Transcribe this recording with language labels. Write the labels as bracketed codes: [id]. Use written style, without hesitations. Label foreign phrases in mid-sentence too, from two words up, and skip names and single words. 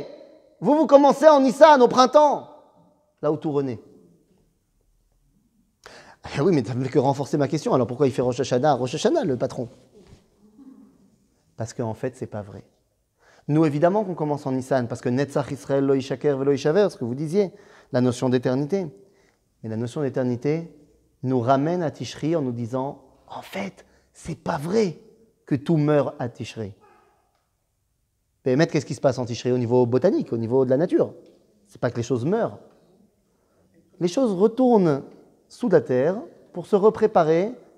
[fr] Vous commencez en Nissan, au printemps, là où tout renaît. Oui, mais tu n'as fait que renforcer ma question. Alors pourquoi il fait Rosh Hashanah, le patron? Parce qu'en fait, c'est pas vrai. Nous, évidemment qu'on commence en Nissan, parce que [he] נצח ישראל לא ישקר ולא ישבר, [fr] ce que vous disiez, la notion d'éternité. Mais la notion d'éternité nous ramène à Tishri en nous disant, en fait, c'est pas vrai que tout meurt à Tishri. Mais qu'est-ce qui se passe en Tishri au niveau botanique, au niveau de la nature? C'est pas que les choses meurent. Les choses retournent sous la terre pour se repréparer.